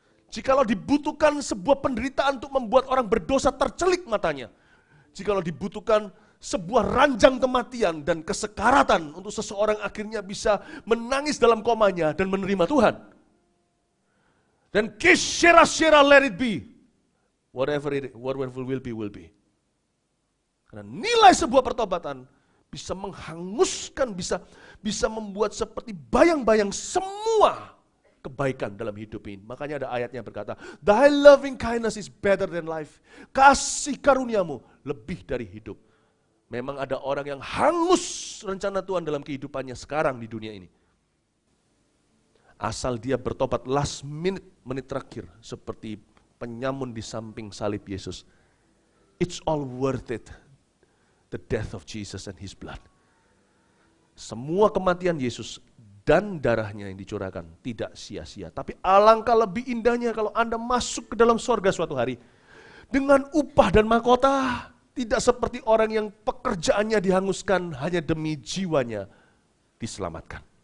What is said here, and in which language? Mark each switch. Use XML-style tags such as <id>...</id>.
<id>Jikalau dibutuhkan sebuah penderitaan untuk membuat orang berdosa tercelik matanya, jikalau dibutuhkan sebuah ranjang kematian dan kesekaratan untuk seseorang akhirnya bisa menangis dalam komanya dan menerima Tuhan.</id> <en>Dan kishera-shera let it be. Whatever will be, will be.</en> <id>Karena nilai sebuah pertobatan bisa menghanguskan, bisa membuat seperti bayang-bayang semua kebaikan dalam hidup ini. Makanya ada ayatnya berkata,</id> <en>Thy loving kindness is better than life.</en> <id>Kasih karuniamu lebih dari hidup. Memang ada orang yang hangus rencana Tuhan dalam kehidupannya sekarang di dunia ini. Asal dia bertobat last minute, menit terakhir. Seperti penyamun di samping salib Yesus.</id> <en>It's all worth it. The death of Jesus and His blood.</en> <id>Semua kematian Yesus dan darahnya yang dicurahkan tidak sia-sia. Tapi alangkah lebih indahnya kalau Anda masuk ke dalam sorga suatu hari dengan upah dan mahkota, tidak seperti orang yang pekerjaannya dihanguskan hanya demi jiwanya diselamatkan.</id>